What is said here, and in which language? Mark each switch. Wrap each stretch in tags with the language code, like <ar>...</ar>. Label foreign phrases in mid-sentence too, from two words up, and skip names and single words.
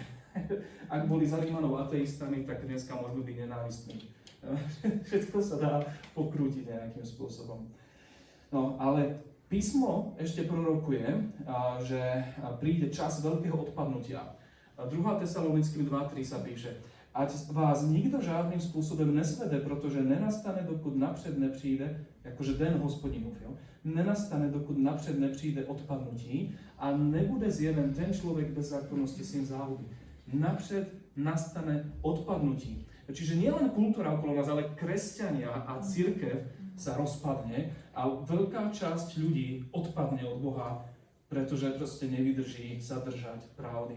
<sk>Ak boli za Rímanov ateistami, tak dneska môžeme byť nenávistní. Všetko sa dá pokrútiť nejakým spôsobom. No, ale písmo ešte prorokuje, že príde čas veľkého odpadnutia. 2. Tesalonickým 2.3 sa píše:</sk> <cs>ať vás nikdo žádným spôsobom nesvede, protože nenastane, dokud napřed nepřijde, jakože den Hospodinův, nenastane, dokud napřed nepřijde odpadnutí a nebude zjeven ten človek bez zákonnosti, syn záhuby. Napřed nastane odpadnutí.</cs> <sk>Čiže nielen kultúra okolo nás, ale kresťania a cirkev sa rozpadne a veľká časť ľudí odpadne od Boha, pretože proste nevydrží zadržať pravdy.</sk>